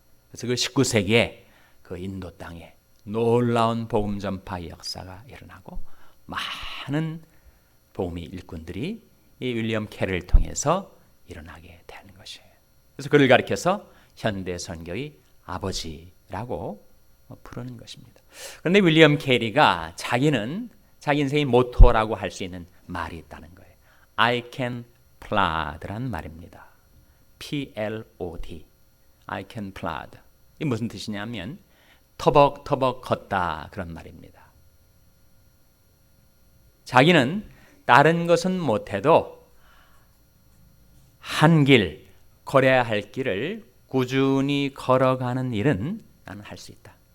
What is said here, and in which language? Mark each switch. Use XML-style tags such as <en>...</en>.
<ko>그래서 그 19세기에 그 인도 땅에 놀라운 복음 전파 역사가 일어나고 많은 복음의 일꾼들이 이 윌리엄 캐리를 통해서 일어나게 되는 것이에요. 그래서 그를 가리켜서 현대 선교의 아버지라고 부르는 것입니다. 그런데 윌리엄 캐리가 자기는 자기 인생의 모토라고 할 수 있는 말이 있다는 거예요.</ko> <en>I can plod</en> <ko>라는 말입니다.</ko> <en>P-L-O-D I can plod.</en> <ko>이게 무슨 뜻이냐면 터벅터벅 걷다 그런 말입니다. 자기는 다른 것은 못해도 한 길, 걸어야 할 길을 꾸준히 걸어가는 일은 나는 할 수 있다.</ko>